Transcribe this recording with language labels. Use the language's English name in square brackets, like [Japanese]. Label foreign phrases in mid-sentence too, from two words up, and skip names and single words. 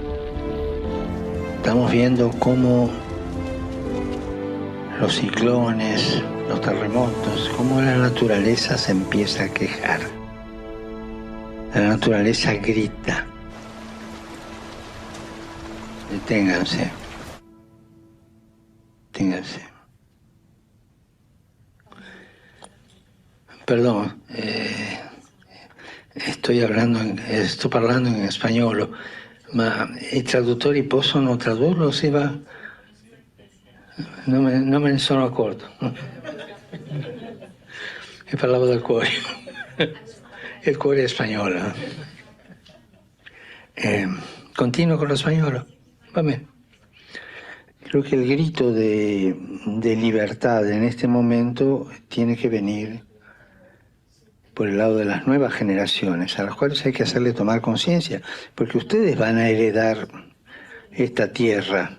[Spanish] Estamos viendo cómo los ciclones, los terremotos, cómo la naturaleza se empieza a quejar. La naturaleza grita. Deténganse. Deténganse. Perdón, [Italian] sto parlando in spagnolo, ma i traduttori possono tradurlo se va? Non me ne sono accorto. E parlavo del cuore. Il cuore è spagnolo. Continuo con lo spagnolo. Va bene. [Spanish] Creo que el grito de libertad en este momento tiene que venir por el lado de las nuevas generaciones, a las cuales hay que hacerle tomar conciencia, porque ustedes van a heredar esta tierra.